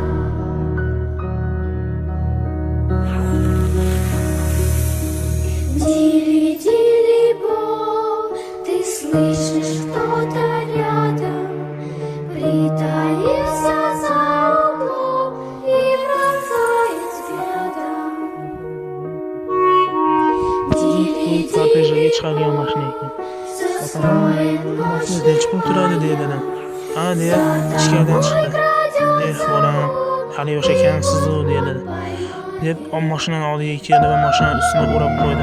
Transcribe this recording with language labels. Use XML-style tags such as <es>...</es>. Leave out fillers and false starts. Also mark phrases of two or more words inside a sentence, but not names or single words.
<ru>Дили-дили-бо, ты слышишь, кто-то рядом притаился за углом и пронзает взглядом.</ru> <uz>Kortejaga chiqadigan mashina ekan.</uz> <ru>Застроен</ru> <uz>Nechta pul turadi dedi. "Ha" deya ichkaridan chiqdi. "Bolam, hali yosh ekansiz-ku" dedi. Deb mashinaning oldiga keldi va mashinaning ustini o'rab qo'ydi.</uz>